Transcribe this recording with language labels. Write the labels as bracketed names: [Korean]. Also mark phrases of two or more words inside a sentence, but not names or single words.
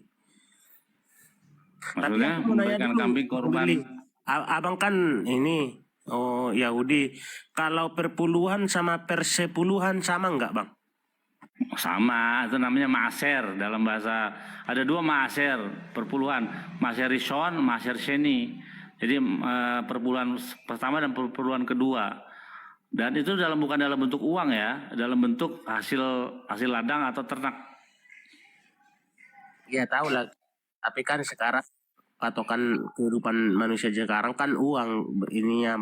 [Indonesian] Maksudnya memberikan kambing korban. Abang kan ini Yahudi. Kalau perpuluhan sama persepuluhan sama enggak Bang? Sama, itu namanya maaser dalam bahasa. Ada dua maaser perpuluhan, [Hebrew] מעשר ראשון, מעשר שני. [Indonesian] Jadi perpuluhan pertama dan perpuluhan kedua. Dan itu bukan dalam bentuk uang ya, dalam bentuk hasil ladang atau ternak. Ya tahu lah. Tapi kan sekarang patokan kehidupan manusia sekarang kan uang ininya